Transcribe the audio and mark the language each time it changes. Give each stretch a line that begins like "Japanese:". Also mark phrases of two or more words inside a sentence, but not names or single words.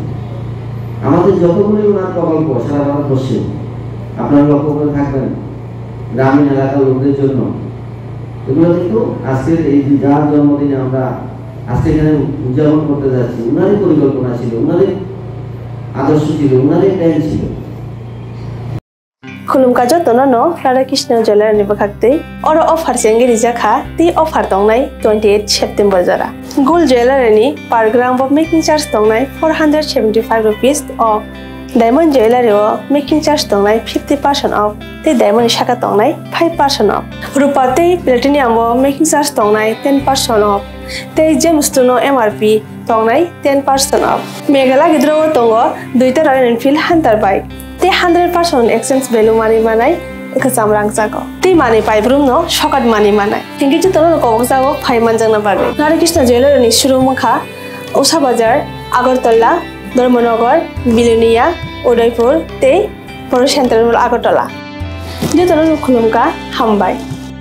Bangla: আমাদের যতগুলি ওনার প্রকল্প সারা ভারতবর্ষে আপনারা লক্ষ্য করে থাকবেন, গ্রামীণ এলাকার লোকদের জন্য, এগুলো কিন্তু আজকের এই যার জন্মদিনে আমরা আজকে এখানে উদযাপন করতে যাচ্ছি, উনারই পরিকল্পনা ছিল, উনারই আদর্শ ছিল, উনারই প্ল্যান ছিল।
Kok Borok: खुलुमका जतन न राधा कृष्ण ज्वेलर नि बखाक्तै अरो अफर सेंगे रिजाखा ती अफर दंनाय 28 सेप्टेम्बर जरा
English: gold jeweller
Kok Borok: नि
English: per gram of making charge
Kok Borok: दंनाय 475
English: rupees of diamond jeweller making charge
Kok Borok: दंनाय 50% ऑफ ते डायमंड शाखा दंनाय 5% ऑफ रुपा ते प्लेटिनियम
English: making charge
Kok Borok: दंनाय 10% ऑफ ते
English: gemstone MRP
Kok Borok: दंनाय 10% ऑफ मेघाला गिद्रो दंगो दुइटा रॉयल एनफील्ड हंटर बाइक ते 100%
English: exchange value
Kok Borok: मानी मानाय एकजाम रां जागो ते माने पाइब्रुम न शकाट मानी मानाय थेंकि जतन कबक जागो फाइमान जंगना बागे राधा कृष्ण ज्वेलर नि शुरू मखा उषा बाजार आगरतला धर्मनगर बिलोनिया उदयपुर ते बर सेंट्रल आगरतला जतन खुलुमका हामबाय।